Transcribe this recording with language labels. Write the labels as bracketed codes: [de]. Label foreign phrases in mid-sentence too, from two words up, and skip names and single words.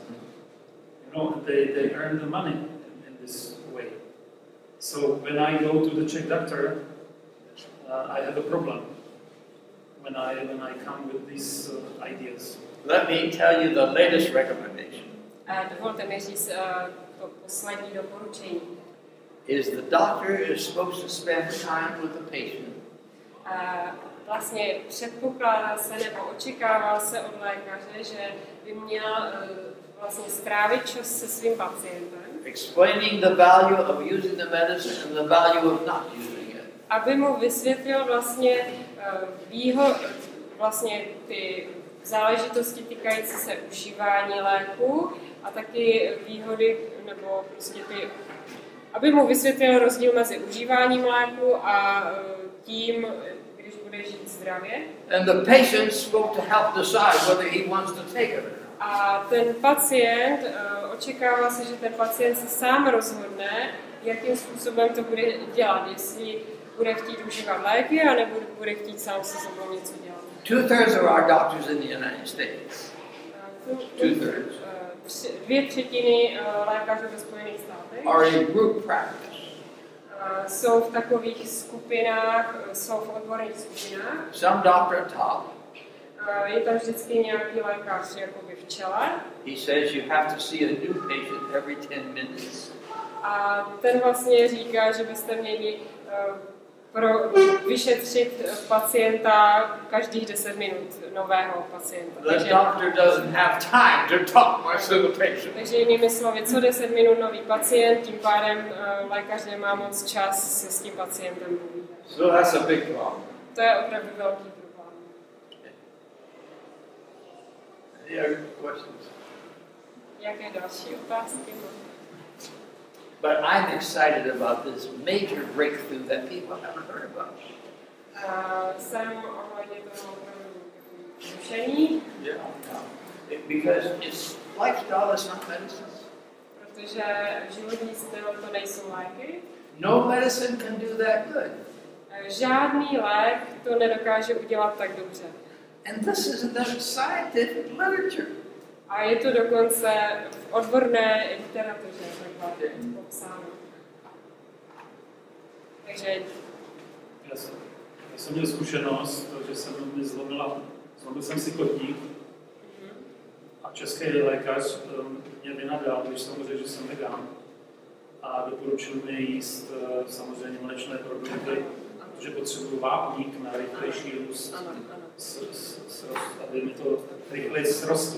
[en] You know, they earn the money in this way. So when I go to the Czech doctor, I have a problem when I come with these ideas. Let me tell you the latest recommendation. [cs] Dovolte mi říct to poslední doporučení. [en] Is the doctor is supposed to spend time with the patient. [cs] Vlastně předpokládá se nebo očekává se od lékaře, že by měl vlastně strávit čas se svým pacientem. [en] Explaining the value of using the medicine and the value of not using it. [cs] Aby mu vysvětlil vlastně vlastně ty záležitosti týkající se užívání léku a taky výhody nebo prostě aby mu vysvětlil rozdíl mezi užíváním léku a tím, když bude žít zdravě. [en] And the patient spoke to help decide whether he wants to take it. [cs] A ten pacient, očekává se, že ten pacient se sám rozhodne, jakým způsobem to bude dělat, jestli bude chtít užívat léky, anebo bude chtít sám se sebou něco dělat. [en] 2/3 of our doctors in the United States. 2/3 [cs] 2/3 lékařů ve Spojených státech [en] are in group practice. [cs] jsou v takových skupinách, jsou v odborných skupinách. [en] Some doctor at top. [cs] Je tam vždycky nějaký lékař jakoby v čele. [en] He says you have to see a new patient every 10 minutes. [cs] A ten vlastně říká, že byste měli vyšetřit pacienta každých 10 minut nového pacienta. [en] The doctor doesn't have time to talk much to the patient. [cs] Takže jinými slovy, co 10 minut nový pacient, tím pádem lékař nemá moc čas se s tím pacientem mluvit. [en] So that's a big problem. [cs] To je opravdu velký problém. [en] Any other questions? [cs] Jaké další otázky? [en] But I'm excited about this major breakthrough that people haven't heard about. [cs] Jsem ohledně toho opravdu zkušený, [en] Because it's lifestyle, it's not medicine. [cs] protože životní styl to nejsou léky. [en] No medicine can do that good. [cs] Žádný lék to nedokáže udělat tak dobře. [en] And this is in the scientific literature. [cs] A je to dokonce v odborné literatuře takhle popsáno. Takže Já jsem měl zkušenost, že jsem mi zlomil jsem si kotník a český lékař mě vynadal, když jsem mu řekl, že jsem vegan a doporučil mi jíst samozřejmě mléčné produkty, protože potřebuji vápník na rychlejší růst, aby mi to rychleji srostlo.